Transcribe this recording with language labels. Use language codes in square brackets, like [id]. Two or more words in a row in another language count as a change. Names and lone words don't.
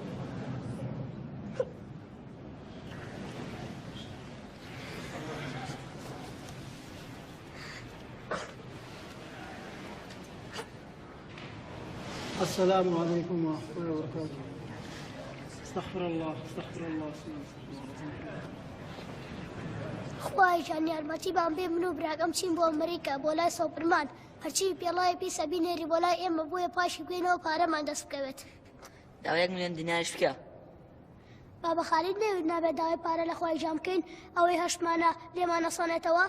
[ar] السلام عليكم ورحمة الله وبركاته. استغفر الله استغفر الله [ckb] خوای جان یارمەتی بان بێ من و براگەم چین بۆ ئەمریکا بۆ لای سۆپرمان هەرچی پێڵای پیسە بینێری بۆ لای ئێمە بۆیە پاشی بگوێنەوە پارەمان دەست بکەوێت. داوای 1 ملیۆن دیناریش بکە. بابە خالید نەوێت نابێت داوای پارە لە خوای جان بکەین ئەوەی هەشتمانە لێمانە سۆنێتەوە.